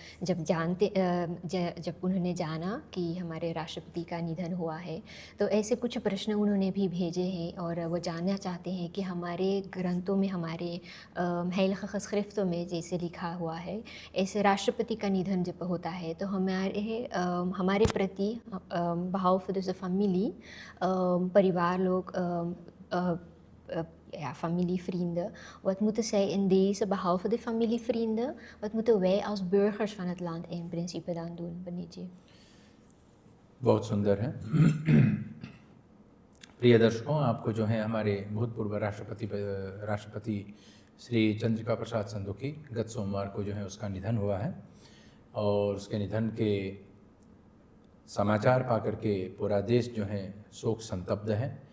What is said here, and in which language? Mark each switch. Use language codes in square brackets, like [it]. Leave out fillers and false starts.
[hi] जब उन्होंने जाना कि हमारे राष्ट्रपति का निधन हुआ है तो ऐसे कुछ प्रश्न उन्होंने भी भेजे हैं और वो जानना चाहते हैं कि हमारे ग्रंथों में, हमारे [nl] heilige geschriften [hi] में जैसे लिखा हुआ है, ऐसे राष्ट्रपति का निधन जब होता है तो हमारे प्रति [nl] behalve dus de familie, [hi] परिवार [nl] ja, familie, vrienden. Wat moeten zij in deze, behalve de familie, vrienden, wat moeten wij als burgers van het land in principe dan doen, पंडित जी? [hi] बहुत सुंदर है। प्रिय दर्शकों, आपको जो है हमारे भूतपूर्व राष्ट्रपति श्री चंद्रिका प्रसाद संतोखी गत सोमवार को जो है उसका निधन हुआ है और उसके निधन के समाचार पाकर के पूरा देश जो है शोक संतप्त है।